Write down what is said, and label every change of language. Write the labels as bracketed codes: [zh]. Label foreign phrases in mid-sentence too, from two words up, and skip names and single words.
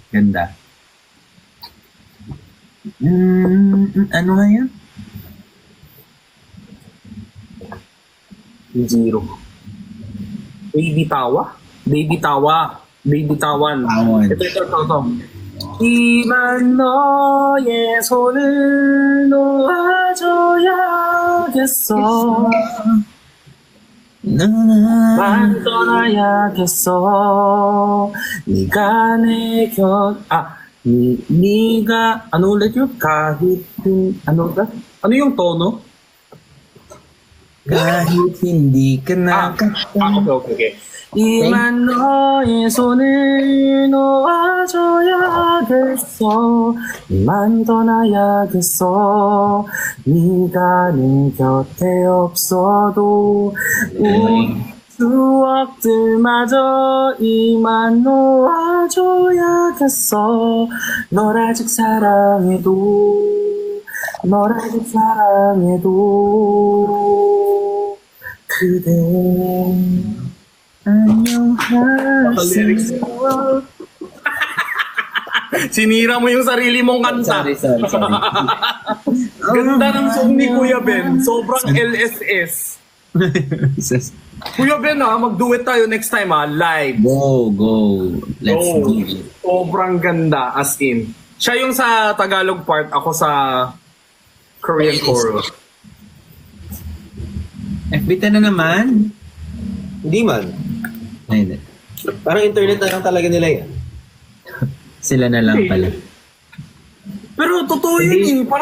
[tl] Ganda. Ano nga yun? Zero. Baby Tawa? Baby Tawa. Baby Tawan. Tawan. Ito. [ko] 이만 너의 손을 놓아줘야겠어. 난 떠나야겠어. 네가 내 네가 [tl] ano ulit yun? Kahit ano yung tono? Kahit hindi ka na Okay. [ko] 이만 너의 손을 놓아줘야겠어. 이만 떠나야겠어. 네가 내 곁에 없어도 우리 추억들마저 이만 놓아줘야겠어. 널 아직 사랑해도 그대 안녕하세요. [tl] Sinira mo yung sarili mong kanta. Sorry. Ganda ng song ni Kuya Ben. Sobrang LSS. Kuya Ben mag-duet tayo [en] next time live. Go. Let's Go. do it. [tl] Sobrang ganda [en] as in. [tl] Siya yung sa Tagalog part, ako sa Korean chorus. FB10 na naman. Hindi man. Ay, hindi. Parang internet na lang talaga nila yan. Sila na lang pala. Pero totoo yun eh.